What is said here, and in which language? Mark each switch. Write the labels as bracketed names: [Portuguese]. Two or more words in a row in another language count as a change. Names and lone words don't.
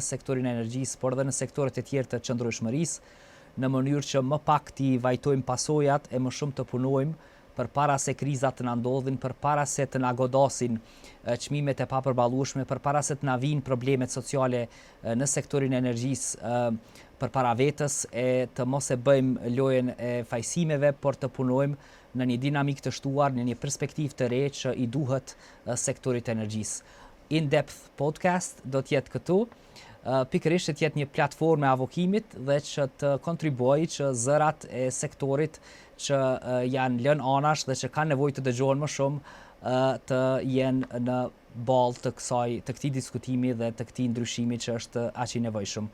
[Albanian] sektorin e energjisë, por edhe në sektorët e tjerë të qëndrueshmërisë, në mënyrë që më pak t'i vajtojmë pasojat e më shumë të punojmë përpara se krizat të na ndodhin, përpara se të na godasin çmimet e papërballueshme, përpara se të na vinë problemet sociale në sektorin e energjisë përpara vetës, e të mos e bëjmë lojën e fajsimeve, por të punojmë në një dinamik të shtuar, në një perspektivë të re që i duhet sektorit të energjisë. In-depth podcast do t'jetë këtu, pikërisht të jetë një platformë e avokimit dhe që të kontribuojë që zërat e sektorit që janë lënë anash dhe që kanë nevojë të dëgjohen më shumë të jenë në balë të këtij diskutimi dhe të këtij ndryshimi që është aq i nevojshëm.